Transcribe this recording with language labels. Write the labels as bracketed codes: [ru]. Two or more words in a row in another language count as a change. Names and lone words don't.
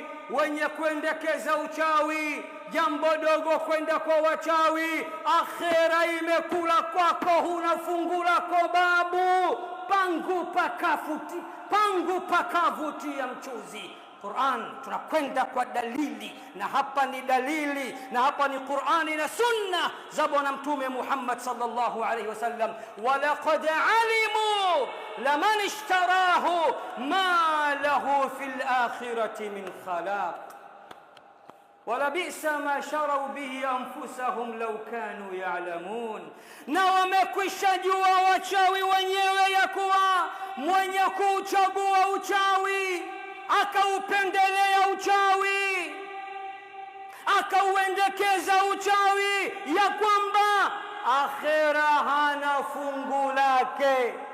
[sw] wenye kuendekeza uchawi, jambo dogo kwenda kwa wachawi, akhera imekula kwako, huna fungu lako babu, pangu pakavutia mchuzi, Qur'an, tunakwenda kwa dalili, na hapa ni dalili, na hapa ni Qur'ani na sunna za Bwana Mtume Muhammad [ar] صلى الله عليه وسلم. ولقد علموا لمن اشتراه ما له في الآخرة من خلاق ولبئس ما شروا به أنفسهم لو كانوا يعلمون. [sw] Na wamekwisha jua wachawi wenyewe ya kuwa mwenye kuchagua uchawi akaupendelea uchawi akauendekeza uchawi, ya kwamba akhera hana fungu lake.